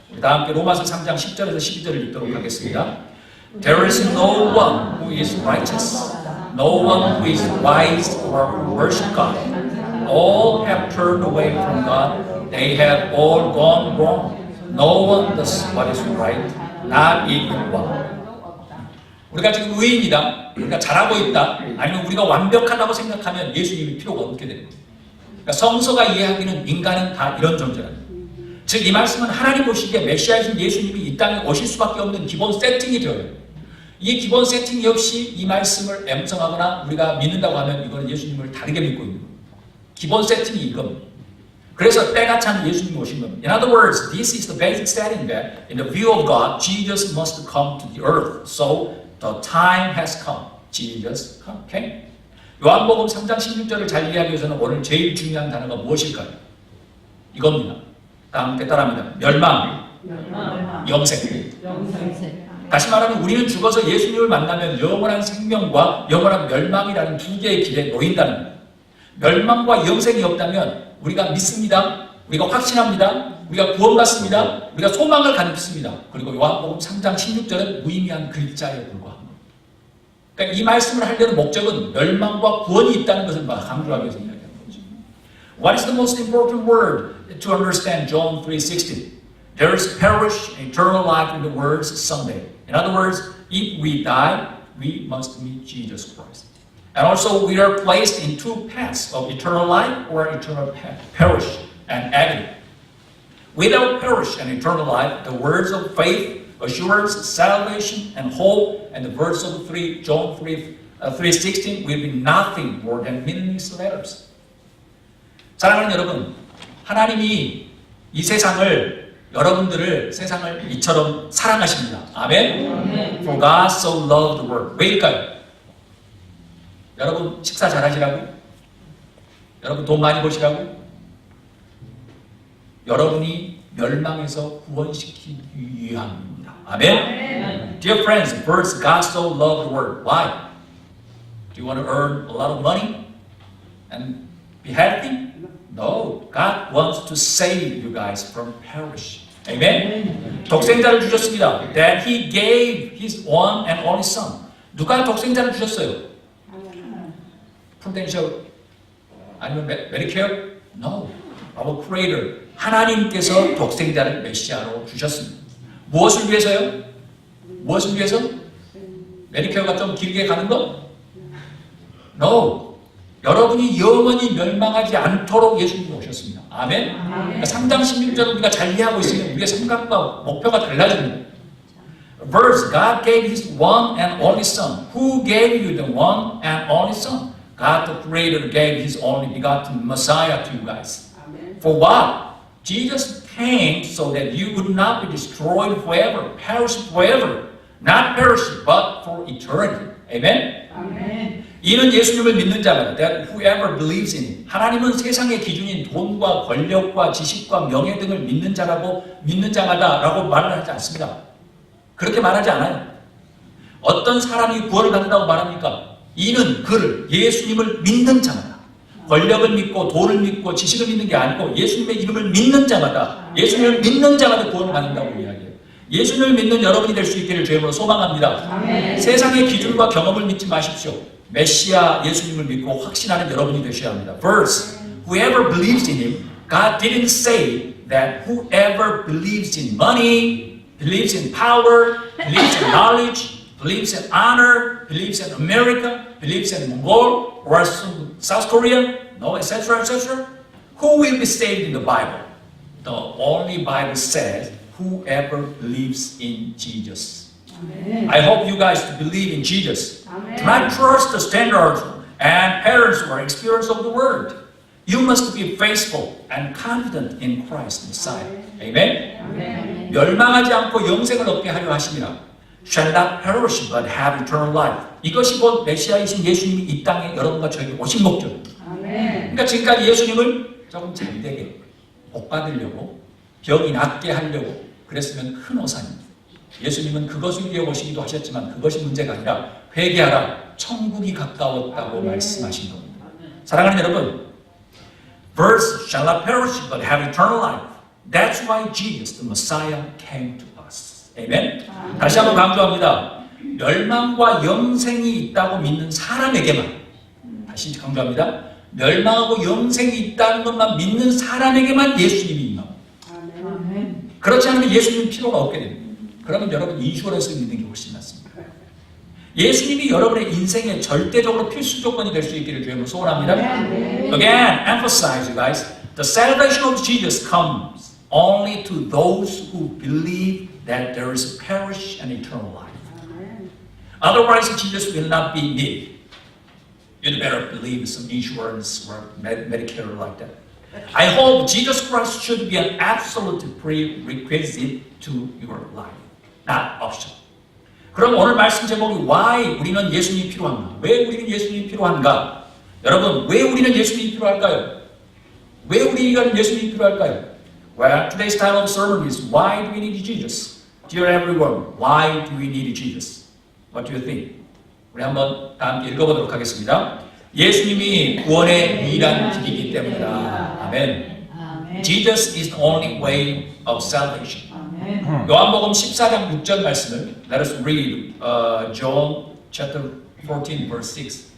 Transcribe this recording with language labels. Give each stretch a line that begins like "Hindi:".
Korean: 우리 다 함께 로마서 3장 10절에서 12절을 읽도록 하겠습니다.
English: There is no one who is righteous, no one who is wise or who worship God. All have turned away from God. They have all gone wrong. No one does what is right, not even one.
Korean: 우리가 지금 의인이다, 우리가 잘하고 있다, 아니면 우리가 완벽하다고 생각하면 예수님이 필요가 없게 됩니다. 그러니까 성서가 이해하기는 인간은 다 이런 존재랍니다. 즉, 이 말씀은 하나님 보시기에 메시아이신 예수님이 이 땅에 오실 수밖에 없는 기본 세팅이 되어요. 이 기본 세팅 역시 이 말씀을 엠성하거나 우리가 믿는다고 하면 이거는 예수님을 다르게 믿고 있는 겁니다. 기본 세팅이 이겁니다. 그래서 때가 참 예수님이 오신 겁니다.
English: In other words, this is the basic setting that in the view of God, Jesus must come to the earth. So, the time has come. Jesus come. Okay?
Korean: 요한복음 3장 16절을 잘 이해하기 위해서는 오늘 제일 중요한 단어가 무엇일까요? 이겁니다. 다음 따라합니다. 멸망, 영생. 다시 말하면 우리는 죽어서 예수님을 만나면 영원한 생명과 영원한 멸망이라는 두 개의 길에 놓인다는 겁니다. 멸망과 영생이 없다면 우리가 믿습니다. 우리가 확신합니다. 우리가 구원받습니다. 우리가 소망을 갖습니다. 그리고 요한복음 3장 16절은 무의미한 글자에 불과합니다. 그러니까 이 말씀을 하려는 목적은 멸망과 구원이 있다는 것을 강조하기 위해서 이야기하는 거죠.
English: What is the most important word to understand John 3:16? There is perish and eternal life in the words Sunday. In other words, if we die, we must meet Jesus Christ. And also we are placed in two paths of eternal life or eternal perish and agony. Without perish and eternal life, the words of faith, assurance, salvation, and hope, and the verse of John 3:16 will be nothing more than meaningless letters.
Korean: 사랑하는 여러분, 하나님이 이 여러분들을 세상을 이처럼 사랑하십니다.
English: 아멘? For God so loved the world.
Korean: 왜일까요? 여러분 식사 잘하시라고? 여러분 돈 많이 버시라고? 여러분이 멸망에서 구원시키기 위함입니다. 아멘?
English: Dear friends, first God so loved the world. Why? Do you want to earn a lot of money and be healthy? No, God wants to save you guys from perish.
Korean: Amen? 독생자를 주셨습니다.
English: That He gave His one and only Son.
Korean: 누가 독생자를 주셨어요? Prudential 아니면 Medicare?
English: No, our Creator.
Korean: 하나님께서 독생자를 메시아로 주셨습니다. 무엇을 위해서요? 무엇을 위해서? 메디케어가 좀 길게 가는 거?
English: No.
Korean: 여러분이 영원히 멸망하지 않도록 예수님이 오셨습니다. 아멘? 그러니까 3장 16절을 우리가 잘 이해하고 있으면 우리의 생각과 목표가 달라집니다.
English: Verse, God gave His one and only Son. Who gave you the one and only Son? God the Creator gave His only begotten Messiah to you guys. For what? Jesus came so that you would not be destroyed forever, perish forever. Not perish, but for eternity. Amen?
Korean: 아멘. 이는 예수님을 믿는 자마다,
English: that whoever believes in Him.
Korean: 하나님은 세상의 기준인 돈과 권력과 지식과 명예 등을 믿는 자마다라고 말을 하지 않습니다. 그렇게 말하지 않아요. 어떤 사람이 구원을 받는다고 말합니까? 이는 그를 예수님을 믿는 자마다 권력을 믿고 돈을 믿고 지식을 믿는 게 아니고 예수님의 이름을 믿는 자마다 예수님을 믿는 자마다 구원을 받는다고 이야기해요. 예수님을 믿는 여러분이 될 수 있기를 주님으로 소망합니다. 아멘. 세상의 기준과 경험을 믿지 마십시오. 메시아 예수님을 믿고 확신하는 여러분이 되셔야 합니다.
English: Verse, whoever believes in him, God didn't say that whoever believes in money, believes in power, believes in knowledge, believes in honor, believes in America, believes in Mongol or South Korea, no, etc., etc. Who will be saved in the Bible? The only Bible says, whoever believes in Jesus. Amen. I hope you guys to believe in Jesus. Amen. Do not trust the standards and patterns or experience of the world. You must be faithful and confident in Christ Messiah. Amen. Amen.
Korean: 멸망하지 않고 영생을 얻게 하려 하심이라.
English: Shall not perish but have eternal life.
Korean: 이것이 곧 메시아이신 예수님이 이 땅에 여러분과 저에게 오신 목적입니다. 그러니까 지금까지 예수님을 조금 잘되게 복 받으려고 병이 낫게 하려고 그랬으면 큰 오산입니다. 예수님은 그것을 위해 오시기도 하셨지만 그것이 문제가 아니라 회개하라 천국이 가까웠다고 말씀하신 겁니다. 사랑하는 여러분,
English: verse shall not perish but have eternal life. That's why Jesus, the Messiah, came to us.
Korean: 아멘. 다시 한번 강조합니다. 멸망과 영생이 있다고 믿는 사람에게만, 다시 강조합니다. 멸망하고 영생이 있다는 것만 믿는 사람에게만 예수님이 임합니다. 그렇지 않으면 예수님 필요가 없게 됩니다. 그러면 여러분 인슈런스 믿는 게 훨씬 낫습니다. 예수님이 여러분의 인생의 절대적으로 필수 조건이 될 수 있기를 주님으로 소원합니다.
English: Again, emphasize you guys, the salvation of Jesus comes only to those who believe that there is a perish and eternal life. Otherwise, Jesus will not be needed. You'd better believe some insurance or Medicare like that. I hope Jesus Christ should be an absolute prerequisite to your life, not optional.
Korean: 그럼 오늘 말씀 제목이 Why 우리는 예수님이 필요한가? 왜 우리는 예수님이 필요한가? 여러분, 왜 우리는 예수님이 필요할까요? 왜 우리가 예수님이 필요할까요?
English: Well, today's title of the sermon is Why do we need Jesus? Dear everyone, why do we need Jesus? What do you think?
Korean: 우리 한번 다 함께 읽어보도록 하겠습니다. 예수님이 구원의 유일한 길이기 때문이다. 아멘.
English: Jesus is the only way of salvation.
Korean: 요한복음 14장 6절 말씀을
English: Let us read John chapter 14 verse 6.